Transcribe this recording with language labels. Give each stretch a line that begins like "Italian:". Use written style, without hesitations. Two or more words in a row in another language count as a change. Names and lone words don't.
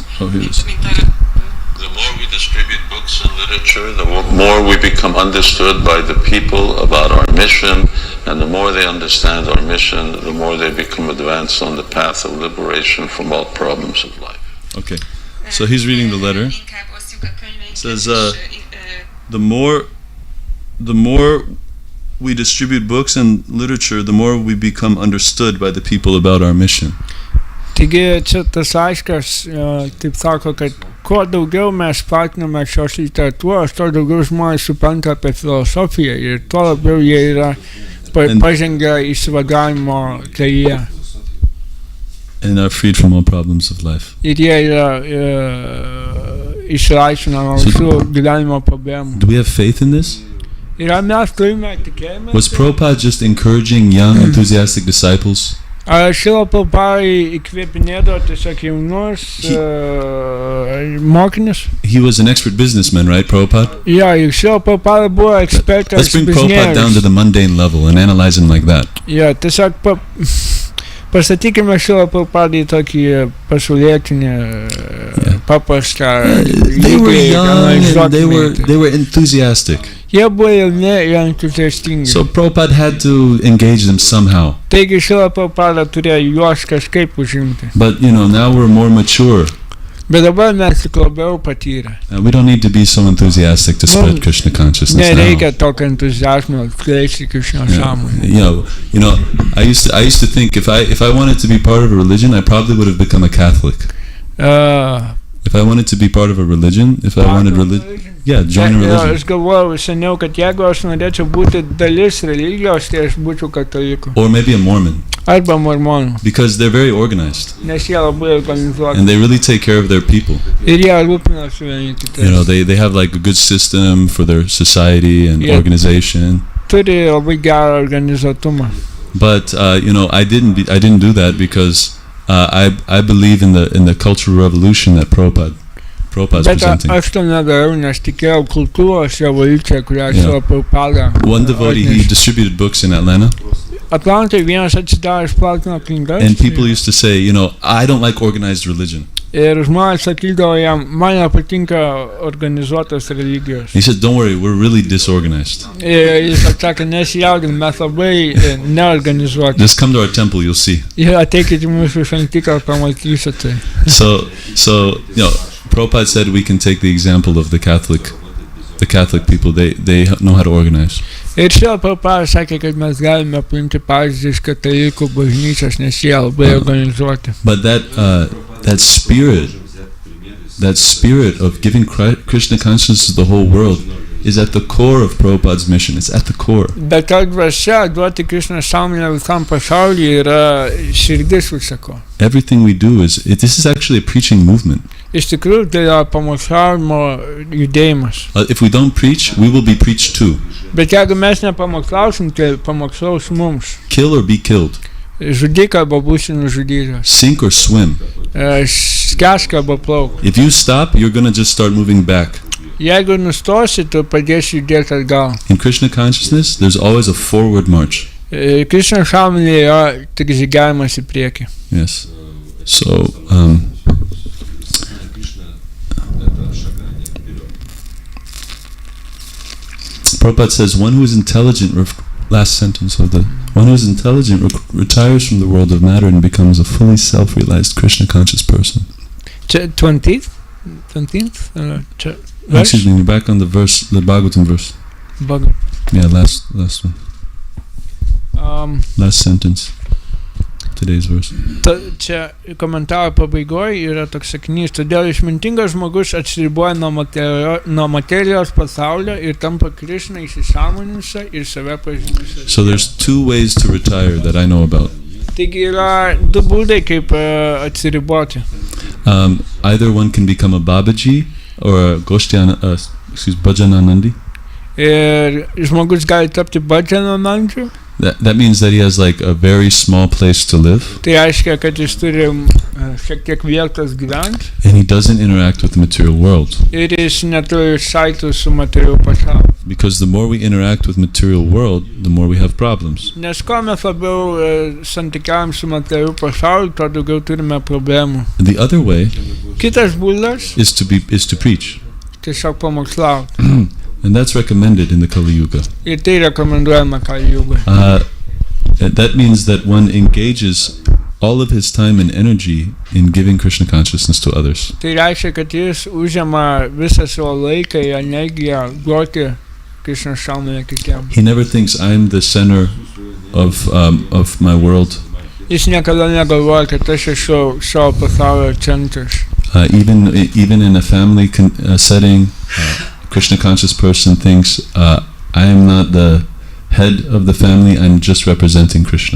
English: The more we distribute books and literature, the more we become understood by the people about our mission, and the more they understand our mission, the more they become advanced on the path of liberation from all problems of life. Okay, so he's reading the letter. It says, the more we distribute books and literature, the more we become understood by the people about our mission.
Lithuanian: Taigi čia tas aiškas, taip sako, kad kuo daugiau mes platiname šios literatūros, tuo daugiau žmonės supranta apie filosofiją ir tuo labiau jie yra pažengę išsivadavimo kelyje.
English: And are freed from all problems of life.
Lithuanian: Ir jie yra išlaisvinę nuo visų gyvenimo problemų.
English: Do we have faith in this?
Lithuanian: Ir mes turime tikėjimą.
English: Was Prabhupada just encouraging young, enthusiastic disciples?
Lithuanian: Šila Prabhupada įkvėpinėdavo tiesiog jaunus mokinius.
English: He was an expert businessman, right, Prabhupada?
Lithuanian: Ja, ir Šila Prabhupada buvo ekspertas
English: Let's bring Prabhupada down to the mundane level and analyze him like that.
Lithuanian: Ja, tiesiog pastatykime Šilą Prabhupadą į tokį pasaulietinį paprastą.
English: They were young and they were enthusiastic.
Lithuanian: Jie buvo jauni ir entuziastingi.
English: So Prabhupada had to engage them somehow.
Lithuanian: Taigi Šila Prabhupada turėjo juos kažkaip užimti.
English: But now we're more mature.
Lithuanian: Bet dabar mes tik labiau patyrę.
English: We don't need to be so enthusiastic to spread Krishna consciousness
Lithuanian: nereikia tokio entuziazmo skleisti Krishna sąmonę.
English: I used to think if I wanted to be part of a religion, I probably would have become a Catholic. If I wanted to be part of a religion, join a religion.
Lithuanian: Aš galvojau seniau, kad jeigu aš norėčiau būti dalis religijos, tai aš būčiau kataliku.
English: Or maybe a Mormon.
Lithuanian: Arba mormonų.
English: Because they're very organized.
Lithuanian: Nes jie labai organizuoti.
English: And they really take care of their people.
Lithuanian: Ir jie rūpinasi vieni kitais.
English: They have like a good system for their society and organization.
Lithuanian: Turi labai gerą organizatumą.
English: But I didn't do that because I believe in the cultural revolution that Prabhupada's presenting.
Lithuanian: Bet aš to nedarau, nes tikėjau kultūros revoliuciją, kurią Šila Prabhupada.
English: One devotee, he distributed books in Atlanta.
Lithuanian: Atlantai vienas atsidaręs platino knygas.
English: And people used to say, I don't like organized religion.
Lithuanian: Ir žmonės sakydavo jam, man nepatinka organizuotos religijos.
English: He said, don't worry, we're really disorganized.
Lithuanian: Ir jis atsakė, nesijaudink, mes labai neorganizuoti.
English: Just come to our temple, you'll see.
Lithuanian: Ir ateikit į mūsų šventiklą, pamatysite.
English: So Prabhupada said we can take the example of the Catholic people. They know how to organize.
Lithuanian: Ir Šila Prabhupada sakė, kad mes galime paimti pavyzdį iš katalikų bažnyčios, nes jie labai organizuoti.
English: But that spirit of giving Krishna consciousness to the whole world is at the core of Prabhupada's mission. It's at the core.
Lithuanian: Bet ta dvasia duoti Krishna sąmonę visam pasaulyje yra širdis visako.
English: Everything we do this is actually a preaching movement.
Lithuanian: Iš tikrųjų, tai yra pamokslavimo judėjimas.
English: If we don't preach, we will be preached to.
Lithuanian: Bet jeigu mes nepamokslausim, tai pamokslaus mums.
English: Kill or be killed.
Lithuanian: Žudyk arba būsi nužudytas.
English: Sink or swim.
Lithuanian: Skęsk arba plauk.
English: If you stop, you're going to just start moving back.
Lithuanian: Jeigu nustosi, tu pradėsi judėti atgal.
English: In Krishna consciousness, there's always a forward march.
Lithuanian: Krishna sąmonėje yra tik žygiavimas į priekį.
English: Yes. So, Prabhupada says, one who is intelligent, last sentence of one who is intelligent retires from the world of matter and becomes a fully self-realized Krishna conscious person. 20th? Excuse me, we're back on the verse, the Bhagavatam verse. Yeah, last one. Last sentence. Today's verse.
Lithuanian: Čia komentaro pabaigoje yra toks sakinys, todėl išmintingas žmogus atsiriboja nuo materijos pasaulio ir tampa Krishna įsisąmoninusia ir save pažinusia.
English: So there's two ways to retire that I know about.
Lithuanian: Taigi yra du būdai kaip atsiriboti.
English: Either one can become a Babaji or a Bhajananandi.
Lithuanian: Ir žmogus gali tapti Bhajananandžiu.
English: That means that he has like a very small place to live.
Lithuanian: Tai reiškia, kad jis turi šiek tiek vietos gyventi.
English: And he doesn't interact with the material world.
Lithuanian: Ir jis neturi saitų su materialiu pasauliu.
English: Because the more we interact with material world, the more we have problems.
Lithuanian: Nes kuo mes labiau santykiaujam su materialiu pasauliu, tuo daugiau turime problemų.
English: The other way
Lithuanian: Kitas būdas
English: is to preach.
Lithuanian: Tiesiog pamokslauti.
English: And that's recommended in the Kali Yuga.
Lithuanian: Ir tai rekomenduojama Kali Yuga.
English: That means that one engages all of his time and energy in giving Krishna consciousness to others.
Lithuanian: Tai reiškia, kad jis užima visą savo laiką ir energiją duoti Krishna sąmonę kitiems.
English: He never thinks I'm the center of my world.
Lithuanian: Jis niekada negalvoja, kad aš esu savo pasaulio centras.
English: Even in a family setting, Krishna conscious person thinks, I am not the head of the family, I'm just representing Krishna.